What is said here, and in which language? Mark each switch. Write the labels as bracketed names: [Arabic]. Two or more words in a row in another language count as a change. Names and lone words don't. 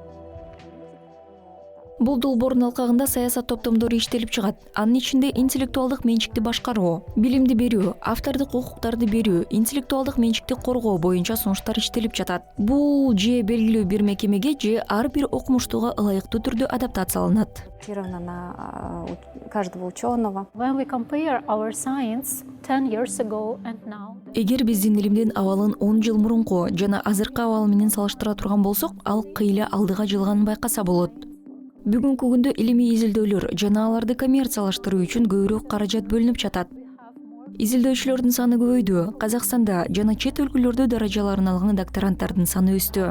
[Kyrgyz] Бул долбоордун алкагында саясат топтомдору иштелип чыгат. Анын ичинде интеллектуалдык менчикти башкаруу, билимди берүү, автордук укуктарды берүү, интеллектуалдык менчикти коргоо боюнча сунуштар иштелип жатат. Бул же белгилүү бир мекемеге, же ар бир окумуштууга ылайыктуу түрдө адаптацияланат. [Russian] На каждого ученого. [English] When we compare our science 10 years ago and now, [Kyrgyz] Эгер биздин илимдин абалын 10 жыл мурунку жана азыркы абалы менен салыштыра турган болсок, ал кыйла алдыга жылганын байкаса болот. Бүгүнкү күндө илимий изилдөөлөр жана аларды коммерциялаштыруу үчүн көбүрөөк каражат бөлүнүп жатат. Изилдөөчүлөрдүн саны көбөйдү. Казакстанда жана чет өлкөлөрдө даражаларын алган докторанттардын саны өстү.